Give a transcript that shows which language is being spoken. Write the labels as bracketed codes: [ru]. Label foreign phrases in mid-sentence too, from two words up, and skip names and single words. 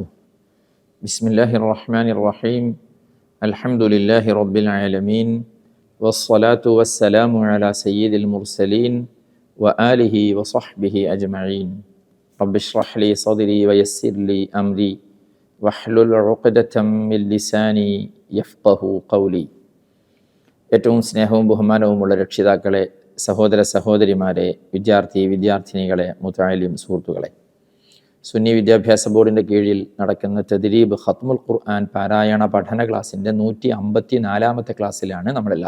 [ar] بسم الله الرحمن الرحيم. الحمد لله رب العالمين. والصلاة والسلام على سيد المرسلين وآله وصحبه أجمعين. رب اشرح لي صدري ويسر لي أمري واحلل عقدة من لساني يفقه قولي. [ml] ഏറ്റവും സ്നേഹവും ബഹുമാനവുമുള്ള രക്ഷിതാക്കളെ, സഹോദര സഹോദരിമാരെ, വിദ്യാർത്ഥിനികളെ, മുതഅല്ലിം സുഹൃത്തുക്കളെ, സുന്നി വിദ്യാഭ്യാസ ബോർഡിൻ്റെ കീഴിൽ നടക്കുന്ന തദ്രീബ് ഖത്മുൽ ഖുർആൻ പാരായണ പഠന ക്ലാസിൻ്റെ 154-ാമത്തെ ക്ലാസ്സിലാണ് നമ്മളെല്ലാം.